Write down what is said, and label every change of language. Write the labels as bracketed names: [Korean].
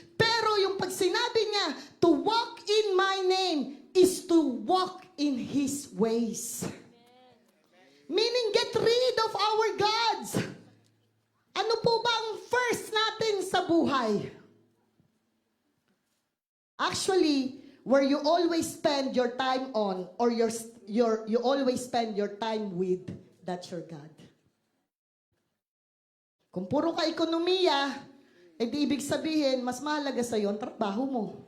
[Filipino] Pero yung pag sinabi niya, [English] to walk in my name is to walk in His ways. Meaning, get rid of our gods. [Filipino] Ano po ba ang first natin sa buhay? [English] Actually, where you always spend your time on, or you always spend your time with, that's your God. [Filipino] Kung puro ka ekonomiya, di ibig sabihin, mas mahalaga sa'yo ang trabaho mo.